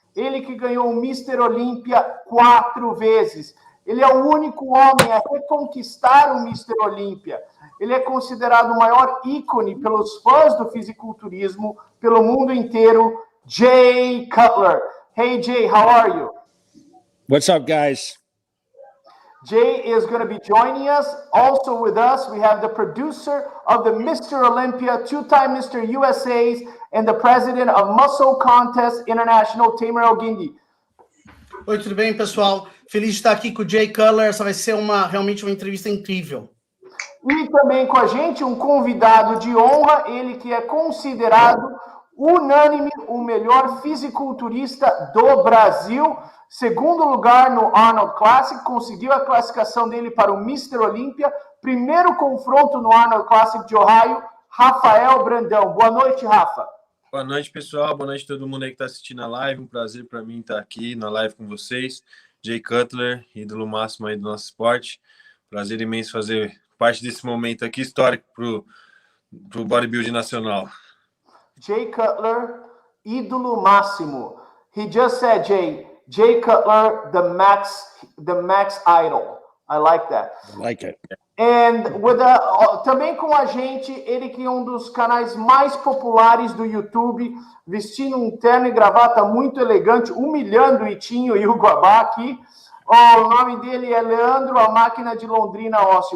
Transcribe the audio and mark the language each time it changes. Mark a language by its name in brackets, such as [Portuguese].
[Portuguese] Ele que ganhou o Mr. Olympia 4 vezes. Ele é o único homem a reconquistar o Mr. Olympia. Ele é considerado o maior ícone pelos fãs do fisiculturismo, pelo mundo inteiro, Jay Cutler. [English] Hey, Jay, how are you? What's up, guys? Jay is going to be joining us. Also with us, we have the producer of the Mr. Olympia, two-time Mr. USA's, and the president of Musclecontest International, Tamer Alguindi. [Portuguese] Oi, tudo bem, pessoal? Feliz de estar aqui com o Jay Cutler. Essa vai ser realmente uma entrevista incrível. E também com a gente um convidado de honra, ele que é considerado unânime o melhor fisiculturista do Brasil. Segundo lugar no Arnold Classic, conseguiu a classificação dele para o Mr. Olympia. Primeiro confronto no Arnold Classic de Ohio, Rafael Brandão. Boa noite, Rafa. Boa noite, pessoal. Boa noite a todo mundo aí que está assistindo a live. Um prazer para mim estar aqui na live com vocês. Jay Cutler, ídolo máximo aí do nosso esporte. Prazer imenso fazer parte desse momento aqui histórico para o bodybuilding nacional. Jay Cutler, ídolo máximo. [English] He just said, Jay Cutler, the max idol. I like that. I like it. [Portuguese] And também com a gente, ele que é um dos canais mais populares do YouTube, vestindo um terno e gravata muito elegante, humilhando o Itinho e o Guabá aqui. O nome dele é Leandro, a máquina de Londrina, Osti.